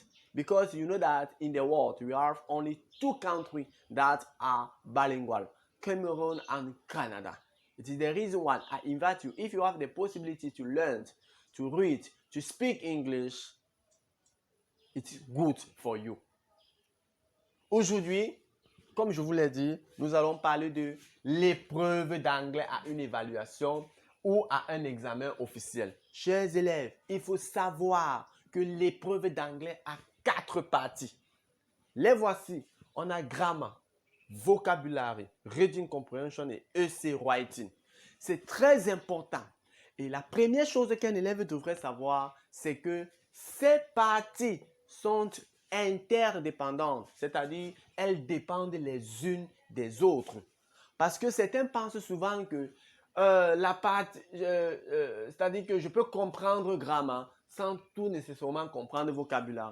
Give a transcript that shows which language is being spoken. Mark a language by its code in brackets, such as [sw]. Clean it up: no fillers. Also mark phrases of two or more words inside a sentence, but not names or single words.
[en] Because you know that in the world, we have only two countries that are bilingual, Cameroon and Canada. It is the reason why I invite you, if you have the possibility to learn, to read, to speak English, it's good for you. [fr] Aujourd'hui, comme je vous l'ai dit, nous allons parler de l'épreuve d'anglais à une évaluation ou à un examen officiel. Chers élèves, il faut savoir que l'épreuve d'anglais a 4 parties. Les voici. On a [en] grammar, vocabulary, reading comprehension [fr] et [en] EC writing. [fr] C'est très important. Et la première chose qu'un élève devrait savoir, c'est que ces parties sont interdépendantes, c'est-à-dire elles dépendent les unes des autres. Parce que certains pensent souvent que c'est-à-dire que je peux comprendre grammar sans tout nécessairement comprendre vocabulaire.